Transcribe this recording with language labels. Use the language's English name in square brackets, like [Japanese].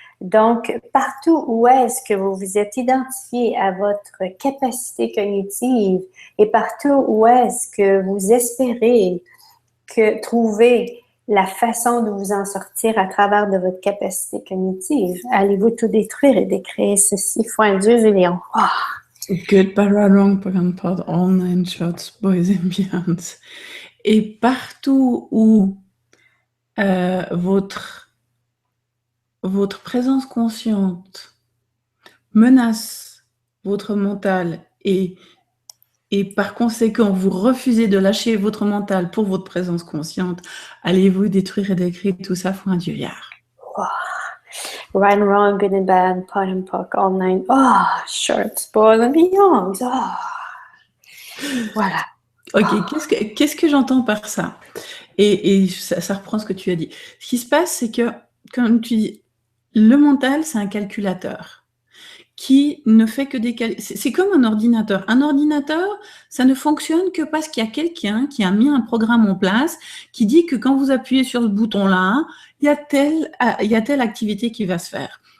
[French] Donc, partout où est-ce que vous vous êtes identifié à votre capacité cognitive et partout où est-ce que vous espérez trouver la façon de vous en sortir à travers de votre capacité cognitive, allez-vous tout détruire et décréer ceci, foi un Dieu, Lion. [English] Good, bad, right, wrong, Pagan Pod, all nine shots, boys and beyonds. [French] Et partout où votre présence consciente menace votre mental et par conséquent, vous refusez de lâcher votre mental pour votre présence consciente, allez-vous détruire et décrire tout ça pour un dieuillard. [English] Right and wrong, good and bad, pot and pock, all nine. Shorts, boys and beyonds. [French] Voilà. Ok, qu'est-ce que j'entends par ça? Et ça reprend ce que tu as dit. Ce qui se passe, c'est que, comme tu dis, le mental, c'est un calculateur qui ne fait que des calculs. C'est comme un ordinateur. Un ordinateur, ça ne fonctionne que parce qu'il y a quelqu'un qui a mis un programme en place qui dit que quand vous appuyez sur ce bouton-là, il y a telle activité qui va se faire.